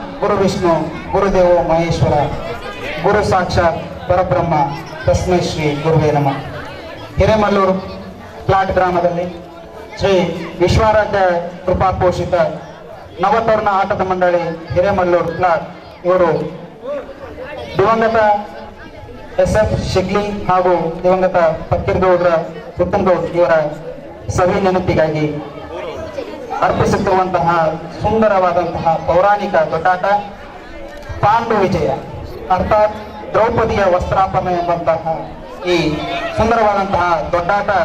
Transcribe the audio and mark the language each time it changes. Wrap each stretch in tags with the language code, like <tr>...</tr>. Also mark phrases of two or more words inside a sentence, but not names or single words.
<sa>ಗುರು ವಿಷ್ಣು ಗುರುದೇವೋ ಮಹೇಶ್ವರ ಗುರು ಸಾಕ್ಷಾತ್ ಪರಬ್ರಹ್ಮ ತಸ್ಮೈ ಶ್ರೀ ಗುರುವೇ ನಮಃ.</sa> <kn>ಹಿರೇಮಲ್ಲೂರು ಪ್ಲಾಟ್ ಗ್ರಾಮದಲ್ಲಿ ಶ್ರೀ ವಿಶ್ವಾರಾಧ್ಯ ಕೃಪಾಪೋಷಿತ ನವತರುಣ ಆಟದ ಮಂಡಳಿ ಹಿರೇಮಲ್ಲೂರು ಪ್ಲಾಟ್ ಇವರು ದಿವಂಗತ SF ಶಿಗ್ಲಿ ಹಾಗೂ ದಿವಂಗತ ಫಕ್ಕೀರ್ಗೌಡ್ರ ಉತ್ತಮ್ಗೌಡ್ ಇವರ ಸವಿ ನೆನಪಿಗಾಗಿ ಅರ್ಪಿಸುತ್ತಿರುವಂತಹ ಸುಂದರವಾದಂತಹ ಪೌರಾಣಿಕ ದೊಡ್ಡಾಟ ಪಾಂಡು ವಿಜಯ ಅರ್ಥಾತ್ ದ್ರೌಪದಿಯ ವಸ್ತ್ರಾಪರಣ ಎಂಬಂತಹ ಈ ಸುಂದರವಾದಂತಹ ದೊಡ್ಡಾಟ</kn>